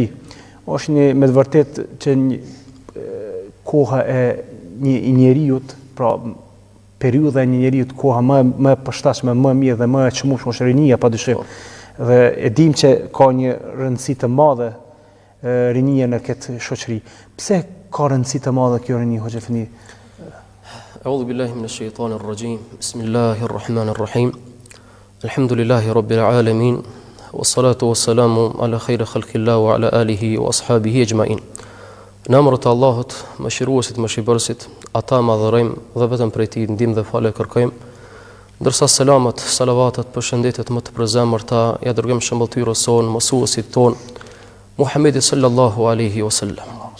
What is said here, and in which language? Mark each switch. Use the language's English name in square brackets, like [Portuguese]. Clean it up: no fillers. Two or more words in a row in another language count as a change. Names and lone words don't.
[Albanian] Është një me të vërtetë që koha e një njeriu, pra periudha e një njeriu, koha më e përshtatshme, më e mirë dhe më e çmueshme është rinia padyshim. Dhe e dim që ka një rëndësi të madhe rinia në këtë shoqëri. Pse ka rëndësi të madhe kjo rini, Hoxha Efendi? [Arabic] أعوذ بالله من الشيطان الرجيم بسم الله الرحمن الرحيم الحمد لله رب العالمين والصلاة والسلام على خير خلق الله وعلى آله وأصحابه أجمعين. [Albanian] Në emër të Allahut, mëshiruesit, mëshirbërësit, ata madhërojmë dhe vetëm prej Tij ndihmë dhe falë kërkojmë. Ndërsa selamat, salavatet, përshëndetjet më të përzemërta ja dërgojmë shëmbëtyrës son, mësuesit ton, Muhammedi [Arabic] صلى الله عليه وسلم.